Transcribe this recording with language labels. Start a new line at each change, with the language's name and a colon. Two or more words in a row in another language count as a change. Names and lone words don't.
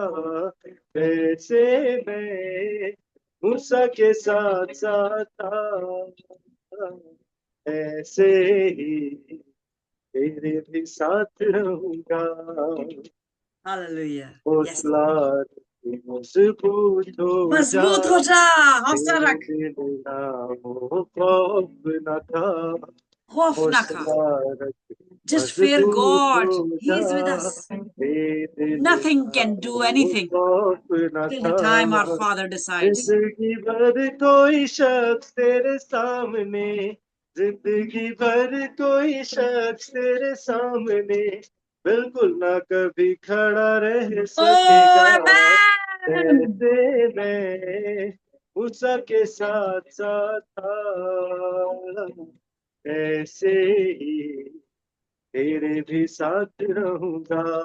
Hindi: वैसे मैं मूसा के साथ साथ था, ऐसे ही तेरे भी साथ रहूंगा।
English: Hallelujah. Yes.
Hindi: हौसला मजबूत हो जा, मजबूत हो जा, हौसला तेरे रख, दिल ना हो खौफ न था। खौफ ना खा. हौसला रख
English: Just fear
Hindi: मजबूत
English: God.
Hindi: हो
English: He
Hindi: जा,
English: is with us.
Hindi: तेरे दिल
English: Nothing
Hindi: ना
English: can do
Hindi: हो
English: anything
Hindi: खौफ न
English: till the time our
Hindi: था।
English: Father decides.
Hindi: जिंदगी भर कोई शख्स तेरे सामने, जिंदगी भर कोई शख्स तेरे सामने बिल्कुल ना कभी खड़ा रह
English: Oh,
Hindi: सकेगा।
English: amen.
Hindi: ऐसे में मूसा के साथ साथ था, ऐसे ही तेरे भी साथ रहूंगा।